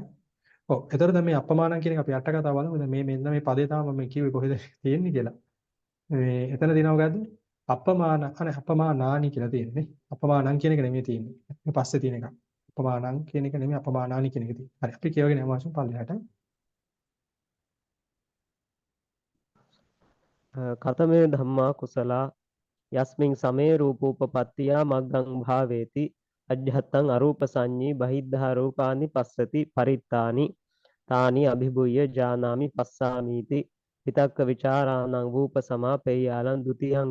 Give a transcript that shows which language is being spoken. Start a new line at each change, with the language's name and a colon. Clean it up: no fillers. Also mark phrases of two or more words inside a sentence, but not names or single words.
Sinhala: ඔව් එතකොට දැන් මේ අපමානං කියන එක අපි අට කතාව බලමු. දැන් මෙන්න මේ පදේ තමයි මම කිව්වේ කොහෙද තියෙන්නේ කියලා. මේ එතන දිනව ගද්ද අපමානානි කියලා තියෙන්නේ. අපමානං කියන එක නෙමෙයි තියෙන්නේ. මේ පස්සේ තියෙන එක. අපමානං කියන එක නෙමෙයි අපමානානි කියන එක තියෙන්නේ. හරි අපි කියවගෙන යමු ආසු පල්ලෙහාට.
Pali: කතමේ ධම්මා කුසලා යස්මින් සමේ රූපෝපපත්තියා මග්ගං භාවේති අජ්ජත්තං අරූප සංඤී බහිද්ධා රූපානි පස්සති පරිත්තානි තානි අභිභුය්‍ය ජානාමි පස්සාමීති විතක්ක විචාරාණං රූප සමාපේයාලං ဒ ුතියං